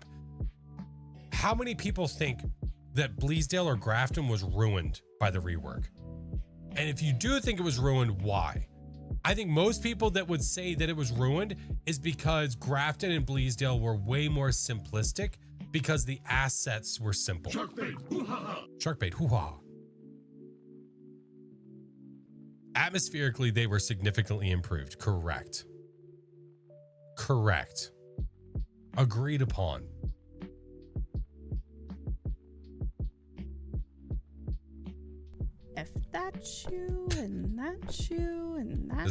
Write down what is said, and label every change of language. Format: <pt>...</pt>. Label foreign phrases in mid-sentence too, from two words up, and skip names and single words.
<en>How many people think that Bleasdale or Grafton was ruined by the rework? And if you do think it was ruined, why? I think most people that would say that it was ruined is because Grafton and Bleasdale were way more simplistic because the assets were simple. Sharkbait, hoo-ha-ha. Sharkbait, hoo-ha. Atmospherically, they were significantly improved. Correct. Correct. Agreed upon. If that shoe and that shoe and that</en>